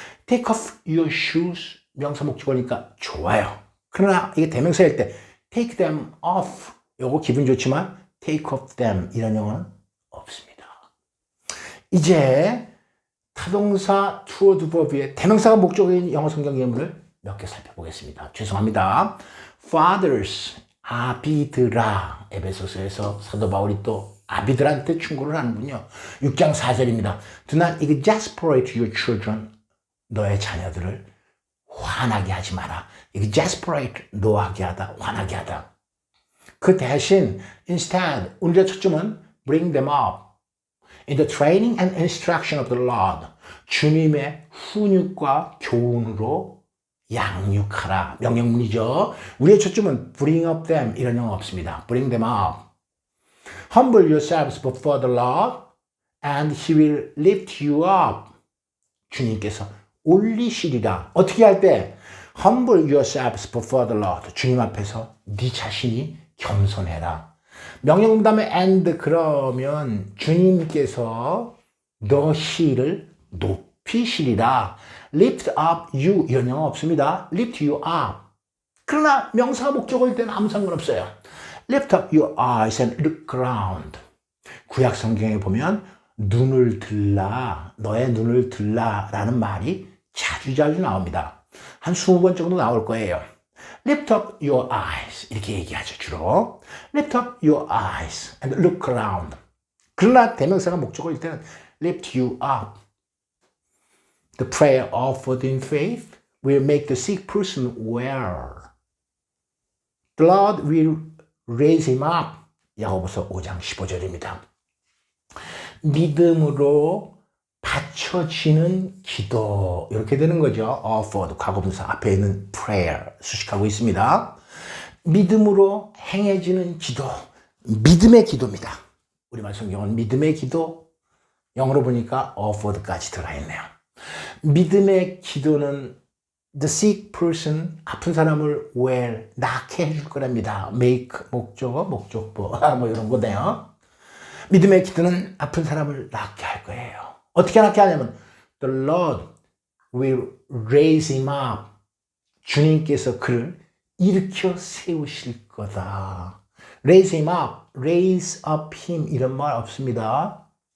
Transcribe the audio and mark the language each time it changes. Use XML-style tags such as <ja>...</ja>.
<en>Take off your shoes</en> <ko>명사 목적어니까 좋아요. 그러나 이게 대명사일 때</ko> <en>take them off</en> <ko>요거 기분 좋지만</ko> <en>take off them</en> <ko>이런 영어는 없습니다. 이제 타동사 toward verb의 대명사가 목적어인 영어 성경 예문을 몇 개 살펴보겠습니다. 죄송합니다. fathers 아비들아 에베소서에서 사도 바울이 또 아비들한테 충고를 하는군요. 6장 4절입니다.</ko> <en>Do not exasperate your children.</en> <ko>너의 자녀들을 화나게 하지 마라. exasperate, 노하게 하다, 화나게 하다. 그 대신</ko> <en>instead,</en> <ko>오늘의 초점은</ko> <en>bring them up in the training and instruction of the Lord.</en> <ko>주님의 훈육과 교훈으로 양육하라. 명령문이죠. 우리의 초점은</ko> <en>bring up them</en> <ko>이런 영어 없습니다.</ko> <en>bring them up. Humble yourselves before the Lord and He will lift you up.</en> <ko>주님께서 올리시리라. 어떻게 할 때?</ko> <en>Humble yourselves before the Lord.</en> <ko>주님 앞에서 네 자신이 겸손해라. 명령문 다음에 and 그러면 주님께서 너희를 높이시리라.</ko> <en>Lift up you</en> <ko>이런 영어 없습니다.</ko> <en>Lift you up.</en> <ko>그러나 명사가 목적어일 때는 아무 상관없어요.</ko> <en>Lift up your eyes and look around.</en> <ko>구약 성경에 보면 눈을 들라, 너의 눈을 들라 라는 말이 자주 나옵니다. 한 20번 정도 나올 거예요.</ko> <en>Lift up your eyes</en> <ko>이렇게 얘기하죠 주로.</ko> <en>Lift up your eyes and look around.</en> <ko>그러나 대명사가 목적어일 때는</ko> <en>lift you up. The prayer offered in faith will make the sick person well. The Lord will raise him up.</en> <ko>야고보서 5장 15절입니다. 믿음으로 바쳐지는 기도 이렇게 되는 거죠. offered 과거분사 앞에 있는 prayer 수식하고 있습니다. 믿음으로 행해지는 기도, 믿음의 기도입니다. 우리말 성경은 믿음의 기도, 영어로 보니까 offered까지 들어가 있네요. 믿음의 기도는</ko> <en>the sick person,</en> <ko>아픈 사람을 well, 낫게 해줄 거랍니다. make, 목적어, 목적보, 뭐 이런 거네요. 믿음의 기도는 아픈 사람을 낫게 할 거예요. 어떻게 낫게 하냐면</ko> <en>the Lord will raise him up.</en> <ko>주님께서 그를 일으켜 세우실 거다.</ko> <en>raise him up, raise up him</en> <ko>이런 말 없습니다.</ko>